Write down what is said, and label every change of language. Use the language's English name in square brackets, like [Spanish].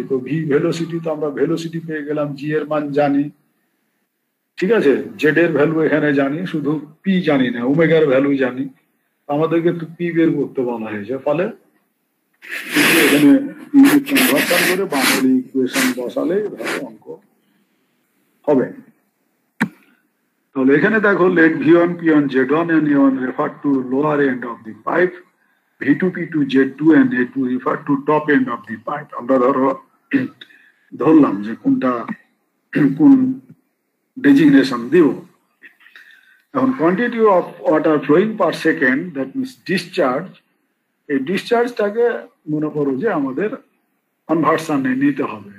[Bangla] তো V velocity, তো আমরা ভেলোসিটি পেয়ে গেলাম, জি এর মান জানি, ঠিক আছে, জেড এর ভ্যালু এখানে জানি, শুধু পি জানি না, ওমেগার ভ্যালু জানি। আমাদেরকে তো পি বের করতে বলা হয়েছে। ফলে এখানে ইউনিট কনভার্সন করে বার্নৌলি ইকুয়েশন বসালে ধরো অঙ্ক হবে। তাহলে এখানে দেখো, [English] Let V1 P1 Z1 and A1 refer to lower end of the pipe, V2 P2 Z2 and A2 refer to top end of the pipe। [Bangla] আমরা ধরো ধরলাম যে কোনটা কোন ডেজিগনেশন দিব। এখন [English] quantity of water flowing per second, that means discharge, [Bangla] এই ডিসচার্জটাকে মনে করো যে আমাদের কনভার্সনে নিতে হবে।